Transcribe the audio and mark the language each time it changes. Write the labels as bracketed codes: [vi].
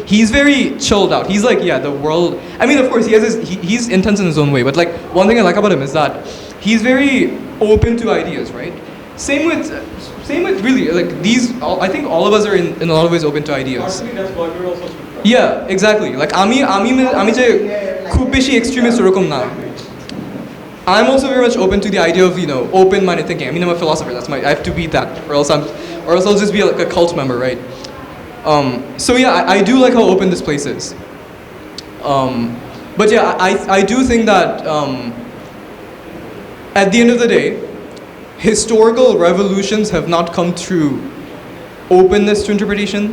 [en] He's very chilled out. He's like, yeah, the world. I mean, of course, he's intense in his own way, but like one thing I like about him is that he's very open to ideas, right? Same with really like I think all of us are in a lot of ways open to ideas. Partially that's why we're also. Yeah, exactly. [bn] Like আমি যে খুব বেশি extremist ওরকম না. [en] I'm also very much open to the idea of, open-minded thinking. I mean, I'm a philosopher. I have to be that, or else I'll just be like a cult member, right? So yeah, I do like how open this place is. But yeah, I do think that at the end of the day, historical revolutions have not come through openness to interpretation.